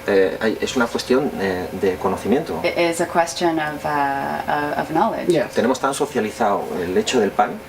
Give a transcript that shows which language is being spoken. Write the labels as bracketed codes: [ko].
[es] es una cuestión de conocimiento. [en] it is a question of knowledge. Yes. [es] Tenemos tan socializado el hecho del pan,